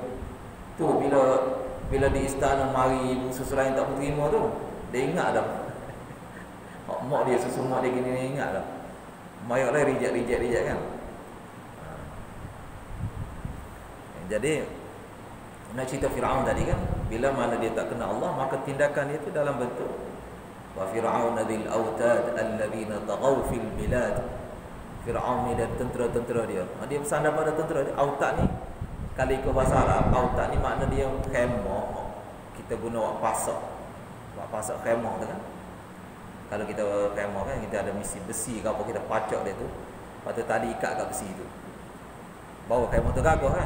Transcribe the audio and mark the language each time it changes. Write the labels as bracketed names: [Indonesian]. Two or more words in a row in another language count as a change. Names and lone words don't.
[Malay] Tu bila di istana mari ibu susu lain tak terima tu, dia ingat dah. Mak dia susu mak dia gini dia ingat dah. Mayat lah reject kan. Jadi nak cerita Firaun tadi kan, bila mana dia tak kenal Allah, maka tindakan dia tu dalam bentuk [Arabic] وفرعون ذي الأوتاد الذين طغوا في البلاد. [Malay] Firaun ni dan tentera-tentera dia, dia bersandar pada tentera dia. Autad ni kalau ikut bahasa Arab, autad ni makna dia khemah. Kita guna pasak khemah tu kan. Kalau kita khemah kan, kita ada misi besi ke apa, kita pacak dia tu, lepas tu tali ikat kat besi tu, bawa khemah tu gagah kan.